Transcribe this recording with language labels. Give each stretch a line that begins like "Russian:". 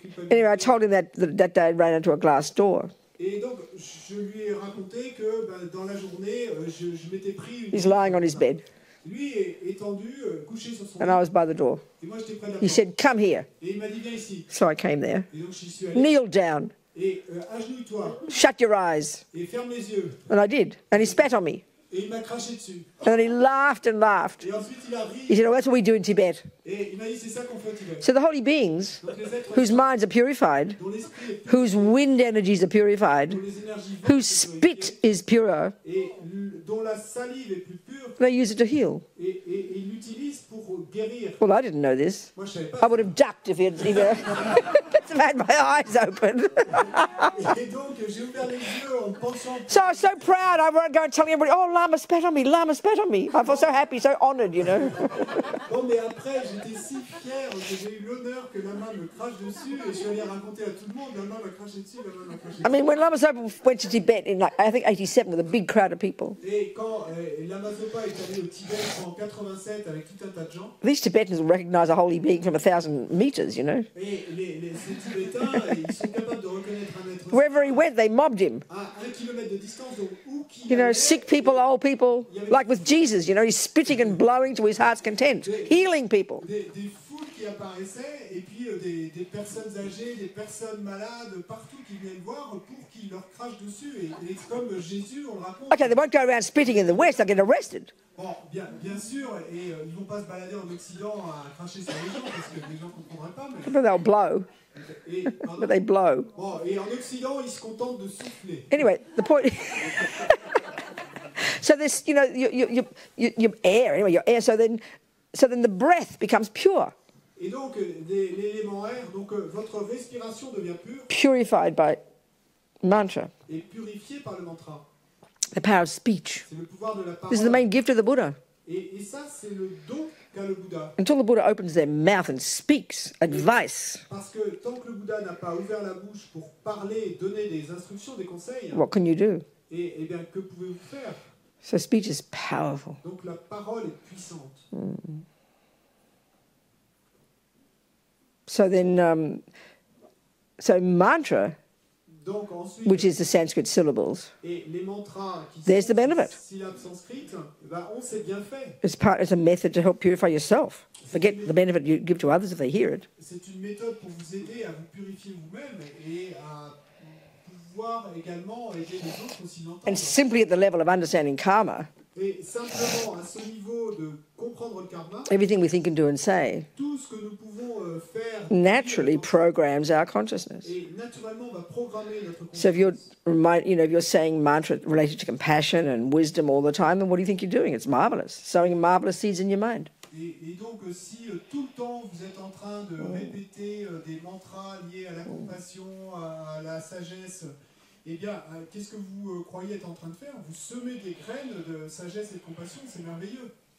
English: Anyway, I told him that day I ran into a glass door.
French: Et donc, je lui ai raconté que dans la journée, je m'étais pris une...
English: He's lying on his bed.
French: Lui est étendu, couché sur son lit.
English: And I was by the door.
French: Et moi, j'étais près de la porte.
English: He said, "Come here."
French: Et il m'a dit, viens ici.
English: So I came there.
French: Et donc, j'y suis allé.
English: Kneel down.
French: Et agenouille-toi.
English: Shut your eyes.
French: Et ferme les yeux.
English: And I did. And he spat on me.
French: Et il m'a craché dessus.
English: And then he laughed and laughed.
French: Et ensuite, il a ri.
English: He said, "Oh, that's what we do in Tibet."
French: Et il m'a dit, c'est ça qu'on fait au Tibet.
English: So the holy beings, whose minds are purified, whose wind energies are purified, whose spit is pure,
French: et dont la salive est plus pure,
English: they use it to heal.
French: Et il l'utilise pour guérir.
English: Well, I didn't know this.
French: Moi, je savais pas.
English: I would have ducked if he'd had my eyes open.
French: Et donc, j'ai ouvert les yeux en pensant...
English: So I was so proud. I won't go and telling everybody, "Oh, Lama spat on me, Lama spat on me." I felt so happy, so honoured, you know.
French: Bon, mais après, j'étais si fier que j'ai eu l'honneur que Lama me crache dessus et je suis allé raconter à tout le monde, Lama m'a craché dessus, Lama m'a craché dessus.
English: I mean, when Lama Zopa went to Tibet in, I think, 87 with a big crowd of people.
French: Et quand Lama Zopa est allé au Tibet en 87 avec tout un tas de gens.
English: These Tibetans will recognise a holy being from 1,000 meters, you know.
French: Et ces Tibétains, ils sont capables de reconnaître un être.
English: Wherever he went, they mobbed him.
French: À 1 kilomètre de distance, donc où qu'il
English: You know, sick people, old people, like with Jesus, you know, he's spitting and blowing to his heart's content, healing people.
French: Des foules qui apparaissaient et puis des personnes âgées, des personnes malades, partout qui viennent voir pour qu'il leur crache dessus. Et comme Jésus, on le raconte.
English: Okay, they won't go around spitting in the West, they'll get arrested.
French: Bon, bien sûr, et ils vont pas se balader en Occident à cracher sur les gens parce que les gens ne comprendraient pas.
English: But they'll blow. But they blow.
French: Bon, et en Occident, ils se contentent de souffler.
English: Anyway, the point. So this, you know, your air. Anyway, your air. So then the breath becomes pure.
French: Et donc l'élément air, donc votre respiration devient pure.
English: Purified by mantra.
French: Et purifié par le mantra.
English: The power of speech.
French: C'est le pouvoir de la parole.
English: This is the main gift of the Buddha.
French: Et ça, c'est le don qu'a le Bouddha.
English: Until the Buddha opens their mouth and speaks advice.
French: Parce que tant que le Bouddha n'a pas ouvert la bouche pour parler, donner des instructions, des conseils,
English: What can you do?
French: et bien, que pouvez-vous faire?
English: So speech is powerful.
French: Donc la parole est puissante.
English: So then, so mantra,
French: Donc ensuite,
English: which is the Sanskrit syllables,
French: et les mantras qui
English: there's
French: sont
English: the benefit.
French: syllabes sanskrites, ben, on s'est bien fait.
English: It's a method to help purify yourself. Forget the benefit you give to others if they hear it.
French: C'est une méthode pour vous aider à vous purifier vous-même et à pouvoir également aider les autres aussi
English: And
French: l'entendre.
English: simply at the level of understanding karma,
French: Et simplement à ce niveau de comprendre le karma,
English: everything we think and do and say
French: tout ce que nous pouvons faire
English: naturally programs our consciousness.
French: et naturellement va programmer notre
English: So if
French: conscience.
English: if you're saying mantra related to compassion and wisdom all the time, then what do you think you're doing? It's marvelous. Sowing marvelous seeds in your mind.
French: Et donc, si tout le temps vous êtes en train de répéter des mantras liés à la compassion, à la sagesse, eh bien, qu'est-ce que vous croyez être en train de faire? Vous semez des graines de sagesse et de compassion, c'est merveilleux.